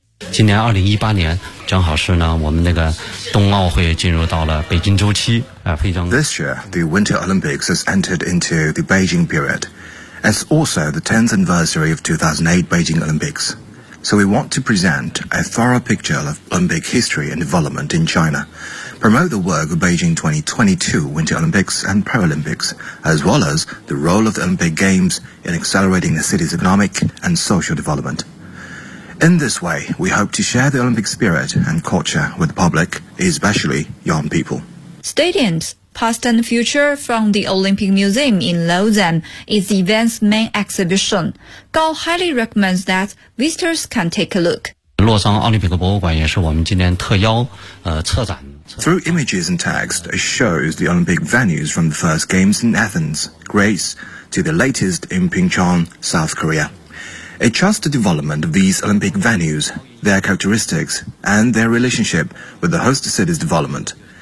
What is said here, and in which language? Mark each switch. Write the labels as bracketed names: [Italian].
[Chinese] 今年2018年正好是呢我们那个冬奥会进入到了北京周期啊，非常。 [English] This year, the Winter Olympics has entered into the Beijing period. It's also the 10th anniversary of 2008 Beijing Olympics. So we want to present a thorough picture of Olympic history and development in China, promote the work of Beijing 2022 Winter Olympics and Paralympics, as well as the role of the Olympic Games in accelerating the city's economic and social development. In this way, we hope to share the Olympic spirit and culture with the public, especially young people. Stadiums, past and future from the Olympic Museum in Lausanne is the event's main exhibition. Gao highly recommends that visitors can take a look. [Chinese] 洛桑奥林匹克博物馆也是我们今天特邀策展。 [English] Through images and text, it shows the Olympic venues from the first games in Athens, Greece, to the latest in Pyeongchang, South Korea. It charts the development of these Olympic venues, their characteristics, and their relationship with the host city's development.